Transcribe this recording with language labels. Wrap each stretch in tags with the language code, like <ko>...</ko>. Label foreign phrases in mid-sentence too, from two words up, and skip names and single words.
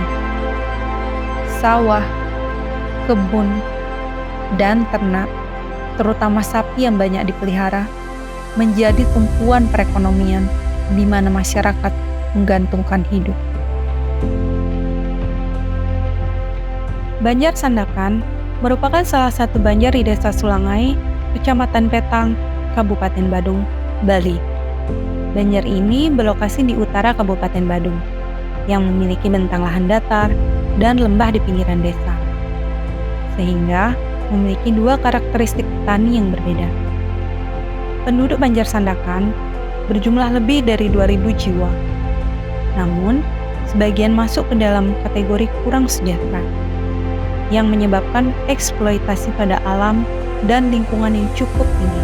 <id>Sawah, kebun, dan ternak, terutama sapi yang banyak dipelihara, menjadi tumpuan perekonomian di mana masyarakat menggantungkan hidup. Banjar Sandakan merupakan salah satu banjar di Desa Sulangai, Kecamatan Petang, Kabupaten Badung, Bali. Banjar ini berlokasi di utara Kabupaten Badung, yang memiliki bentang lahan datar dan lembah di pinggiran desa, sehingga memiliki dua karakteristik petani yang berbeda. Penduduk Banjar Sandakan berjumlah lebih dari 2.000 jiwa, namun sebagian masuk ke dalam kategori kurang sejahtera, yang menyebabkan eksploitasi pada alam dan lingkungan yang cukup tinggi.</id>